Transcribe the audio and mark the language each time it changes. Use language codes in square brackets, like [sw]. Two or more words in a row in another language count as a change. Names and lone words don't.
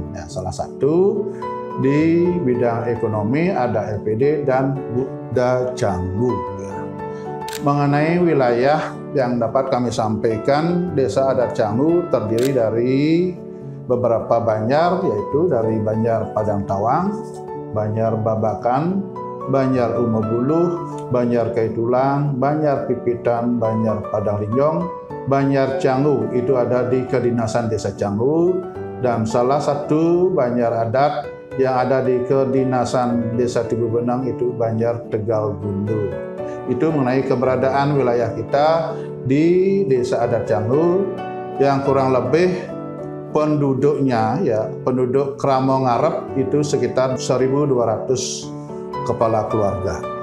[id] Ya, salah satu di bidang ekonomi ada LPD dan Bukda Canggu. Mengenai wilayah yang dapat kami sampaikan, Desa Adat Canggu terdiri dari beberapa banjar, yaitu dari Banjar Padang Tawang, Banjar Babakan, Banjar Umobuluh, Banjar Kaitulang, Banjar Pipitan, Banjar Padang Linjong, Banjar Canggu, itu ada di Kedinasan Desa Canggu, dan salah satu banjar adat yang ada di Kedinasan Desa Tibubenang itu Banjar Tegal Gundu. Itu mengenai keberadaan wilayah kita di Desa Adat Canggu yang kurang lebih penduduknya ya, penduduk Krama Ngarep itu sekitar 1.200 kepala keluarga.